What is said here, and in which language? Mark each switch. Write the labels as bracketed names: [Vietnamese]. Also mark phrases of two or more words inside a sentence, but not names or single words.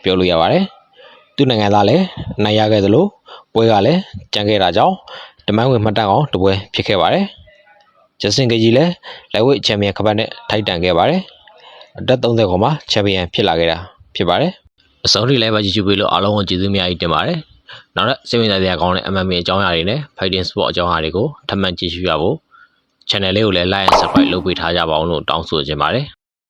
[Burmese] ပြောလို့ရပါတယ်သူ့နိုင်ငံသားလည်းနိုင်ရခဲ့သလိုပွဲကလည်းကြံခဲ့တာကြောင့်တမိုင်းဝင်မှတ်တမ်းအောင်တပွဲဖြစ်ခဲ့ပါတယ်ဂျက်စတင်ကေဂျီလည်းလိုက်ဝိတ်ချန်ပီယံကပတ်နဲ့ထိုက်တန်ခဲ့ပါတယ်အသက်30ခေါ်မှာချန်ပီယံဖြစ်လာခဲ့တာဖြစ်ပါတယ်အဆုံးထိလည်းပဲကြည့်ရှုပေးလို့အားလုံးကိုကျေးဇူးများကြီးတင်ပါတယ်နောက်ထပ်စိတ်ဝင်စားစရာကောင်းတဲ့ MMA အကြောင်းအရာတွေနဲ့ [English] Fighting Sport [Burmese] အကြောင်းအရာတွေကိုထပ်မံကြည့်ရှုရဖို့ channel လေးကိုလည်း [English] like and subscribe [Burmese] လုပ်ပေးထားကြပါအောင်လို့တောင်းဆိုချင်ပါတယ်